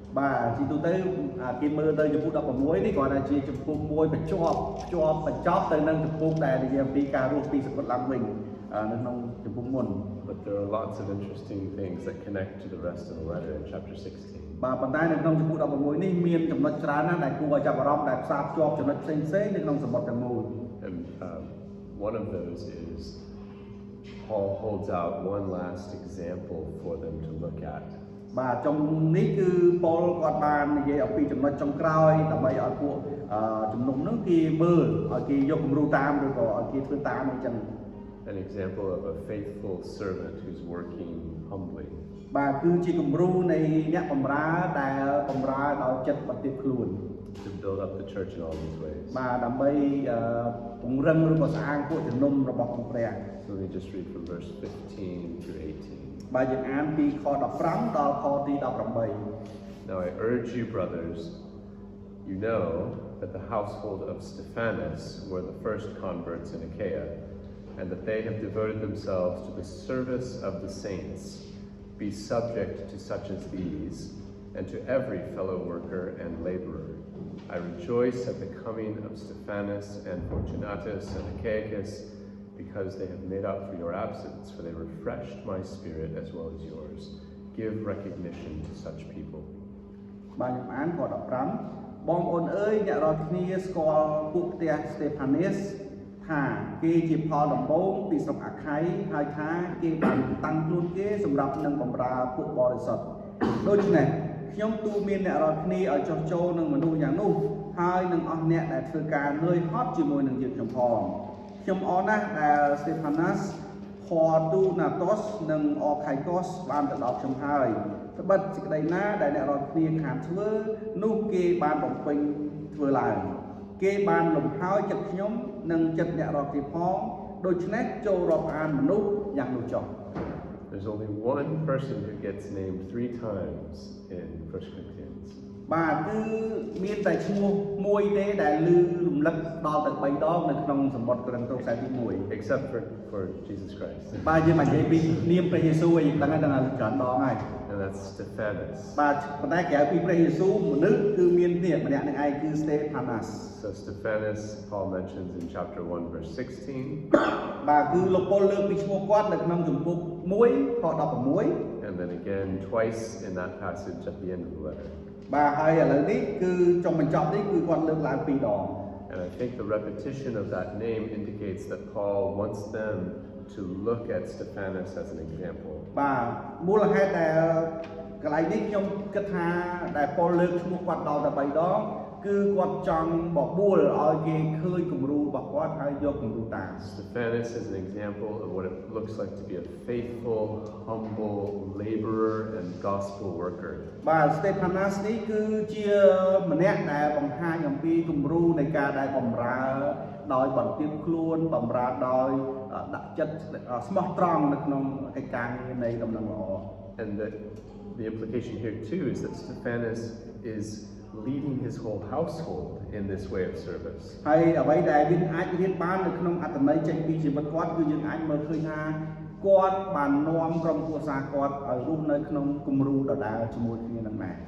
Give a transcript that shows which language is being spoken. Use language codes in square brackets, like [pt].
[km] បាទជាទូទៅគេមើលទៅចំពុក16នេះគ្រាន់តែជាចំពុកមួយបញ្ចប់ទៅនឹងចំពុកដែលនិយាយអំពីការរស់ពីសកលឡើងវិញនៅក្នុងចំពុកមុន [en] But there are lots of interesting things that connect to the rest of the letter in chapter 16. [km] បាទប៉ុន្តែនៅក្នុងជំពូក16នេះមានចំណុចច្រើនណាស់ដែលគួរឲ្យចាប់អារម្មណ៍ដែលផ្សារភ្ជាប់ចំណុចផ្សេងៗនៅក្នុងសម្បត្តិទាំងមូល [en] And one of those is Paul holds out one last example for them to look at. [km] បាទ [vi] trong [km] នេះគឺប៉ុលគាត់បាននិយាយអំពីចំណុចចុងក្រោយដើម្បីឲ្យពួកជំនុំនោះគេមើលឲ្យគេយកគំរូតាមឬក៏ឲ្យគេធ្វើតាមអញ្ចឹង [en] An example of a faithful servant who's working humbly. [km] បាទគឺជាគំរូនៃអ្នកបម្រើដែលបម្រើដោយចិត្តបន្ទាបខ្លួន [en] To build up the church in all these ways. [km] បាទដើម្បីពង្រឹងឬក៏ស្អាងពួកជំនុំរបស់ព្រះ [en] So let me just read from verse 15 through 18. [km] បាទយើងអានពីខ15ដល់ខទី18 [en] Now I urge you, brothers, you know that the household of Stephanas were the first converts in Achaia, and that they have devoted themselves to the service of the saints. Be subject to such as these, and to every fellow worker and laborer. I rejoice at the coming of Stephanas and Fortunatus and Achaicus, because they have made up for your absence, for they refreshed my spirit as well as yours. Give recognition to such people. [km] បាទខ្ញុំអានខ15បងប្អូនអើយអ្នករាល់គ្នាស្គាល់ពួកផ្ទះ Stephanas ថាគេជាផលដំបូងពីស្រុកអាខ័យហើយថាគេបានតាំងខ្លួនគេសម្រាប់នឹងបម្រើពួកបរិសុទ្ធដូច្នេះខ្ញុំទូមានអ្នករាល់គ្នាឲ្យចុះចូលនឹងមនុស្សយ៉ាងនោះហើយនឹងអស់អ្នកដែលធ្វើការនឿយហត់ជាមួយនឹងយើងខ្ញុំផងខ្ញុំអរណាស់ដែល Stephanas Fortunatus និង Achaicus បានទៅដល់ខ្ញុំហើយត្បិតសេចក្តីណាដែលអ្នករាល់គ្នាខានធ្វើនោះគេបានបំពេញធ្វើឡើងគេបានលំហើយចិត្តខ្ញុំនិងចិត្តអ្នករាល់គ្នាផងដូច្នេះចូលរាប់អានមនុស្សយ៉ាងនោះចុះ [en] There's only one person who gets named 3 times in 1 Corinthians. [km] បាទគឺមានតែឈ្មោះមួយទេដែលឮរំលឹកដល់ទៅ3ដងនៅក្នុងសម្បត្តិកូរិនថូសខ្សែទី1 [en] Except for Jesus Christ. [km] បាទយើងមិននិយាយពីនាមព្រះយេស៊ូវឯងដឹងហើយច្រើនដងហើយ [en] And that's Stephanas. [km] បាទប៉ុន្តែក្រៅពីព្រះយេស៊ូវមនុស្សគឺមាននេះម្នាក់នឹងឯងគឺ Stephanas. [en] So Stephanas, Paul mentions in chapter 1, verse 16. [km] បាទគឺលោកប៉ុលលើកពីឈ្មោះគាត់នៅក្នុងជំពូក1ខ16 [en] And then again twice in that passage at the end of the letter. [km] បាទហើយឥឡូវនេះគឺចុងបញ្ចប់នេះគឺគាត់លើកឡើង2ដង [en] And I think the repetition of that name indicates that Paul wants them to look at Stephanas as an example. [km] បាទមូលហេតុដែលកន្លែងនេះខ្ញុំគិតថាដែលប៉ុលលើកឈ្មោះគាត់ដល់តែ3ដងគឺគាត់ចង់បបួលឲ្យគេឃើញគំរូរបស់គាត់ហើយយកគំរូតាម [en] Stephanas is an example of what it looks like to be a faithful, humble laborer and gospel worker. [km] បាទ Stephanas នេះគឺជាម្នាក់ដែលបង្ហាញអំពីគំរូនៃការដែលបម្រើដោយបន្ទាបខ្លួនបម្រើដោយដាក់ចិត្តស្មោះត្រង់នៅក្នុងកិច្ចការងារនៃដំណឹងល្អ [en] And the implication here too is that Stephanas is leading his whole household in this way of service. [km] ហើយអ្វីដែលយើងអាចរៀនបាននៅក្នុងអត្ថន័យចេញពីជីវិតគាត់គឺយើងអាចមើលឃើញថាគាត់បាននាំក្រុមគ្រួសារគាត់ឲ្យរស់នៅក្នុងគំរូដដែលជាមួយគ្នានឹងដែរ